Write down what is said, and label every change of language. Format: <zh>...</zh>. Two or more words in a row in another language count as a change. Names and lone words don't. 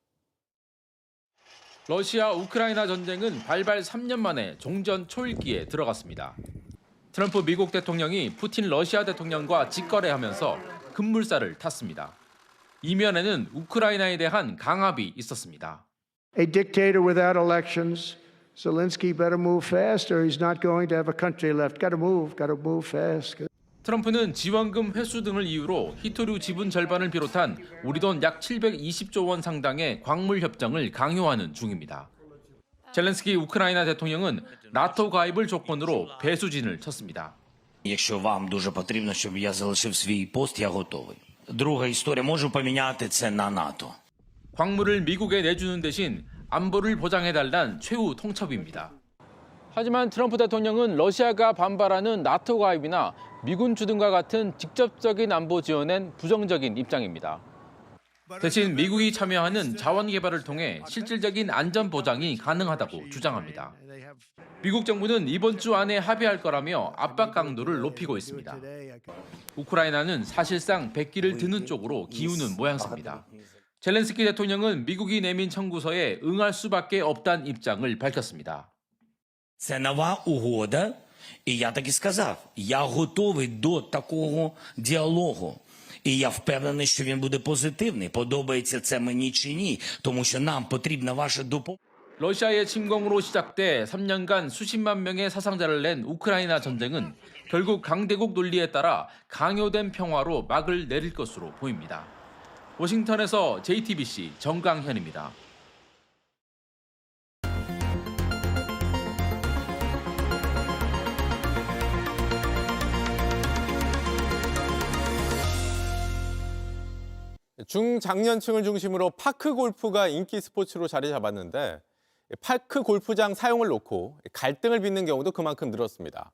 <ko>러시아 우크라이나 전쟁은 발발 3년 만에 종전 초읽기에 들어갔습니다. 트럼프 미국 대통령이 푸틴 러시아 대통령과 직거래하면서 급물살을 탔습니다. 이면에는 우크라이나에 대한 강압이 있었습니다.</ko> <en>A dictator without elections. Zelensky better move fast or he's not going to have a country left. Got to move fast.</en> <ko>트럼프는 지원금 회수 등을 이유로 히토류 지분 절반을 비롯한 우리 돈 약 720조 원 상당의 광물 협정을 강요하는 중입니다. 젤렌스키 우크라이나 대통령은 나토 가입을 조건으로 배수진을 쳤습니다.</ko> <uk>Якщо вам дуже потрібно, щоб я залишив свій пост, я готовий. друга історія, можу поміняти це на НАТО.</uk> <ko>광물을 미국에 내주는 대신 안보를 보장해달란 최후 통첩입니다. 하지만 트럼프 대통령은 러시아가 반발하는 나토 가입이나 미군 주둔과 같은 직접적인 안보 지원엔 부정적인 입장입니다. 대신 미국이 참여하는 자원 개발을 통해 실질적인 안전 보장이 가능하다고 주장합니다. 미국 정부는 이번 주 안에 합의할 거라며 압박 강도를 높이고 있습니다. 우크라이나는 사실상 백기를 드는 쪽으로 기우는 모양새입니다. 젤렌스키 대통령은 미국이 내민 청구서에 응할 수밖에 없다는 입장을 밝혔습니다.</ko> <uk>Це нова угода, і я так і сказав, я готовий до такого діалогу. І я впевнений, що він буде позитивний. Подобається це мені чи ні, тому що нам потрібна ваша допомога.</uk> <ko>러시아의 침공으로 시작돼 3년간 수십만 명의 사상자를 낸 우크라이나 전쟁은 결국 강대국 논리에 따라 강요된 평화로 막을 내릴 것으로 보입니다. 워싱턴에서 JTBC 정강현입니다. 중장년층을 중심으로 파크 골프가 인기 스포츠로 자리 잡았는데 파크 골프장 사용을 놓고 갈등을 빚는 경우도 그만큼 늘었습니다.</ko>